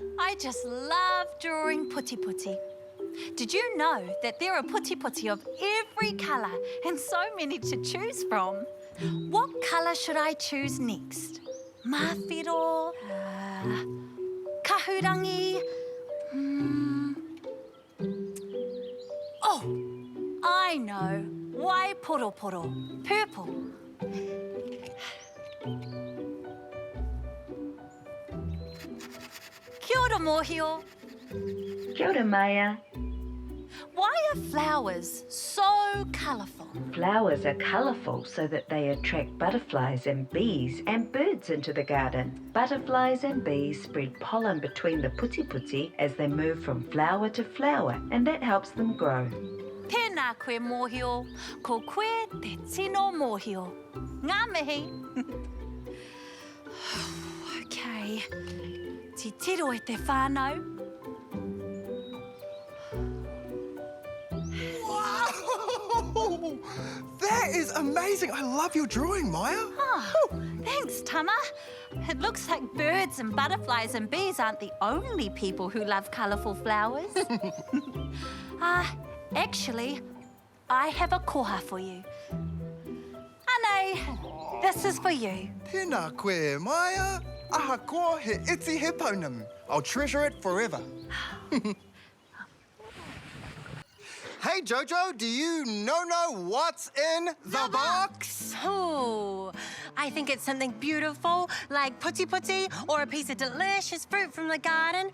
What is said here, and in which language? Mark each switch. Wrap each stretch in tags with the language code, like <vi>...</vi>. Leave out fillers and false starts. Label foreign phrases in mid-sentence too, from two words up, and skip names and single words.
<en>I just love drawing putti putti. Did you know that there are putti putti of every colour and so many to choose from? What colour should I choose next?</en> <mi>Mawhiro, kahurangi,</mi> <en>oh, I know.</en> <mi>Waiporoporo, purple. Kia ora, mōhio. Kia ora, Maya.</mi> <en>Why are flowers so colourful? Flowers are colourful so that they attract butterflies and bees and birds into the garden. Butterflies and bees spread pollen between the putti putti as they move from flower to flower, and that helps them grow.</en> <mi>Tēnā koe mōhio, ko koe te tino mōhio. Ngā mihi. Okay, ti tiro e te whānau.</mi> <en>Wow! That is amazing. I love your drawing, Maya. Oh, thanks, Tama. It looks like birds and butterflies and bees aren't the only people who love colourful flowers. Actually, I have a koha for you. Anei, this is for you.</en> <mi>Tēnā koe, Maya. Ahakoa he iti he pounamu.</mi> <en>I'll treasure it forever. Hey, Jojo, do you know what's in the box? Oh, I think it's something beautiful, like putti putti, or a piece of delicious fruit from the garden.</en>